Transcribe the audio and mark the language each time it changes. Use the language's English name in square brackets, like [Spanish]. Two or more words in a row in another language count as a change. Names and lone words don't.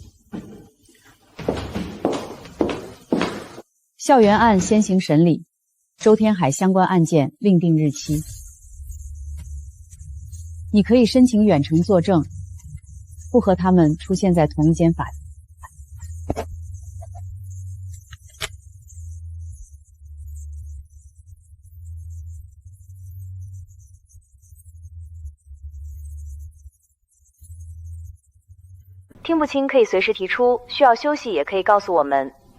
[Chinese] 校園案先行審理， 周天海相關案件另定日期。你可以申请远程作证，不和他们出现在同一间法庭。听不清可以随时提出，需要休息也可以告诉我们。